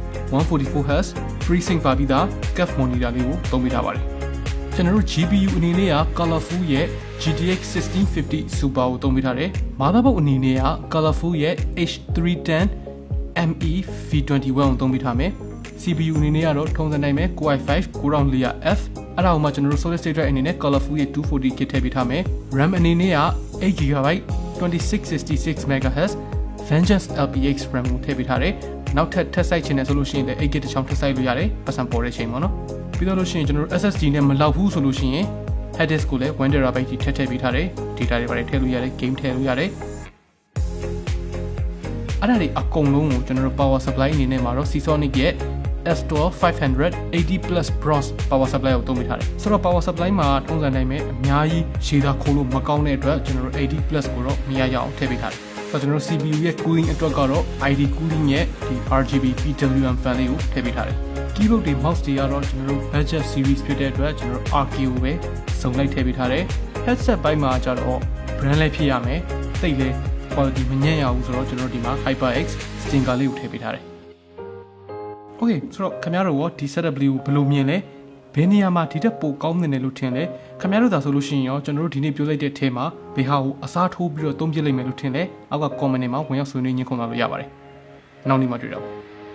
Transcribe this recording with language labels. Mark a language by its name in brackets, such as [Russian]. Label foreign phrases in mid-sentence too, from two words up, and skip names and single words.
[Burmese] 144Hz FreeSync ပါပြီးသား [English] curve monitor [Burmese] လေးကိုသုံးပေးထားပါတယ်ကျွန်တော်တို့ GPU အနေနဲ့က Colorful ရဲ့ GTX 1650 Super ကိုသုံးပေးထားတယ် motherboard အနေနဲ့က Colorful ရဲ့ H310ME V21 ကိုသုံးပေးထားမယ် CPU အနေနဲ့ကတော့ထုံးစံတိုင်းပဲ Core i5 Core Layer F အဲ့ဒါကိုမှကျွန်တော်တို့ [English] solid state drive [Burmese] အနေနဲ့ Colorful ရဲ့ 240 kit ထည့်ပေးထားမယ် RAM အနေနဲ့က 8GB 2666 MHz Vengeance LPX RAM ကိုထည့်ပေးထားတယ်နောက်ထပ်ထပ်ဆိုင်ချင်တယ်ဆိုလို့ရှိရင်လည်း 8GB တစ်ချောင်းထပ်ဆိုင်လို့ရတယ်ပတ်စံပေါ်တဲ့ချိန်ပေါ့နော်ပြီးတော့လို့ရှိရင်ကျွန်တော်တို့ SSD နဲ့မလောက်ဘူးဆိုလို့ရှိရင် [English] hard disk [Burmese] ကိုလည်း 1TB ကြီးထည့်ပေးထားတယ် data တွေပါတယ်ထည့်လို့ရတယ် game ထည့်လို့ရတယ် အဲ့ဒါတွေအကုန်လုံးကိုကျွန်တော်တို့ [English] power supply [Burmese] အနေနဲ့မှာတော့ Seasonic ရဲ့ S12 500 80+ [English] bronze power supply [Burmese] ကိုသုံးပေးထားတယ်ဆိုတော့ [English] power supply [Burmese] မှာထုံးစံတိုင်းပဲအများကြီးရှည်သာခိုးလို့မကော င်းတဲ့အတွက်ကျွန်တော်တို့ 80+ ကိုတော့မရရအောင်ထည့်ပေးထားတယ်ဆိုတော့ကျွန်တော်တို့ CPU ရဲ့ cooling အတွက်ကတော့ ID cooling ရဲ့ဒီ [English] RGB PWM fan [Burmese] လေးကိုထ ည့်ပေးထားတယ် keyboard တွေ mouse တွေကတော့ကျွန်တော်တို့ [English] budget series [Burmese] ဖြစ်တဲ့အတွက်ကျွန်တော်တို့ RK ကိုပဲစုံလိုက်ထည့်ပေးထားတယ် headset ဘိုင်းမှာကျတော့ brand လေးဖြစ်ရမယ်သိလေ quality မညံ့ရဘူးဆိုတော့ကျွန်တော်တို့ဒီမှာ [English] HyperX sticker [Burmese] လေးကိုထည့်ပေးထားတယ်Okay ဆိုတော့ခင်ဗျားတို့ရောဒီ setup လေးကိုဘယ်လိုမြင်လဲဘယ်နေရာမှာဒီတက်ပိုကောင်းနေတယ်လို့ထင်လဲခင်ဗျားတို့သာဆိုလို့ရှိရင်ရောကျွန်တော်တို့ဒီနေ့ပြောလိုက်တဲ့အထဲမှာဘယ်ဟာကိုအစားထိုးပြီးတော့သုံးပြလိုက်မယ်လို့ထင်လဲအောက်က comment တွေမှာဝင်ရောက်ဆွေးနွေးညှိနှိုင်းလာလို့ရပါတယ်နောက်နေ့မှတွေ့တော့